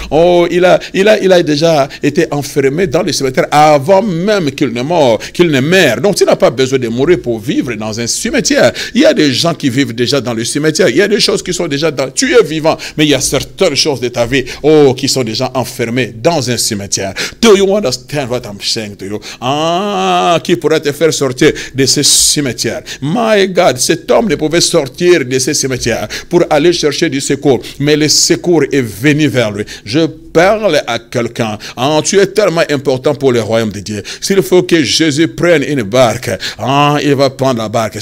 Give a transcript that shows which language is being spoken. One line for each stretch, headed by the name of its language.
French: Oh, il a déjà été enfermé dans le cimetière avant même qu'il ne meure. Donc tu n'as pas besoin de mourir pour vivre dans un cimetière. Il y a des gens qui vivent déjà dans le cimetière. Il y a des choses qui sont déjà dans... Tu es vivant, mais il y a certaines choses de ta vie qui sont déjà enfermées dans un cimetière.
English: Do you understand what I'm saying to you?
French: Qui pourrait te faire sortir de ce cimetière? My God, cet homme ne pouvait sortir de ce cimetière pour aller chercher du secours, mais le secours est venu vers lui. Je parle à quelqu'un. Tu es tellement important pour le royaume de Dieu. S'il faut que Jésus prenne une barque, il va prendre la barque.